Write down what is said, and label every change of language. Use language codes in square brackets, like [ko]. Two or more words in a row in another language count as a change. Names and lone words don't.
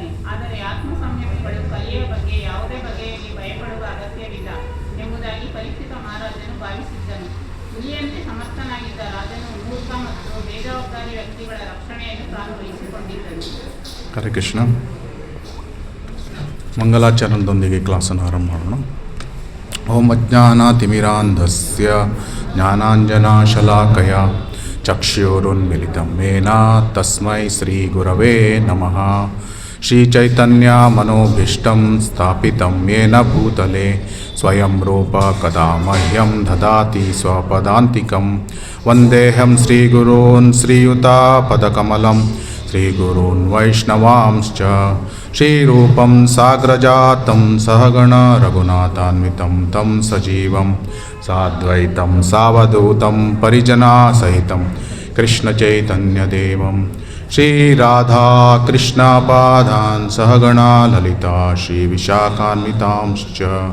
[kn] ಆದರೆ ಆತ್ಮ ಸಂಯಮಿಗಳು ಕಲಿಯ ಬಗ್ಗೆ ಯಾವುದೇ ಬಗೆಯಲ್ಲಿ ಭಯಪಡುವ ಅಗತ್ಯವಿಲ್ಲ ಎಂಬುದಾಗಿ ಪರೀಕ್ಷಿತ ಮಹಾರಾಜನು ಭಾವಿಸಿದ್ದನು. ಹುಲಿಯಂತೆ ಸಮರ್ಥನಾಗಿದ್ದ ರಾಜನು ಮೂರ್ಖ ಮತ್ತು ಬೇಜವಾಬ್ದಾರಿ ವ್ಯಕ್ತಿಗಳ ರಕ್ಷಣೆಯನ್ನು ತಾನು ವಹಿಸಿಕೊಂಡಿದ್ದನು. ಹರೇ ಕೃಷ್ಣ. ಮಂಗಲಾಚರಣದೊಂದಿಗೆ ಕ್ಲಾಸನ್ನು ಆರಂಭ ಮಾಡೋಣ. [sa] ಓಂ ಅಜ್ಞಾನತಿಮಿರಾಂಧಸ್ಯ ಜ್ಞಾನಾಂಜನಶಲಾಕಯ ಚಕ್ಷುರುನ್ಮಿಲಿತಂ ಯೇನ ತಸ್ಮೈ ಶ್ರೀಗುರವೇ ನಮಃ. ಶ್ರೀಚೈತನ್ಯಮನೋಭೀಷ್ಟಂ ಸ್ಥಾಪಿತಂ ಯೇನ ಭೂತಲೆ ಸ್ವಯಂ ರೂಪ ಕದಾ ಮಹ್ಯಂ ದದಾತಿ ಸ್ವಪದಾಂತಿಕಂ. ವಂದೇಹಂ ಶ್ರೀಗುರೂನ್ ಶ್ರೀಯುತಾಪದಕಮಲಂ ಶ್ರೀಗುರೂನ್ ವೈಷ್ಣವಾಂಶ್ಚ. ಶ್ರೀರೂಪಂ ಸಾಗ್ರಜಾತಂ ಸಹಗಣ ರಘುನಾಥಾನ್ವಿತಂ ತಂ ಸಜೀವಂ ಸಾದ್ವೈತಂ ಸಾವಧೂತಂ ಪರಿಜನಸಹಿತಂ ಕೃಷ್ಣಚೈತನ್ಯದೇವಂ ಶ್ರೀರಾಧಾಕೃಷ್ಣಪಾದಾನ್ ಸಹಗಣಾ ಲಲಿತಾ ಶ್ರೀವಿಶಾಖಾನ್ವಿತಾಂಶ್ಚ.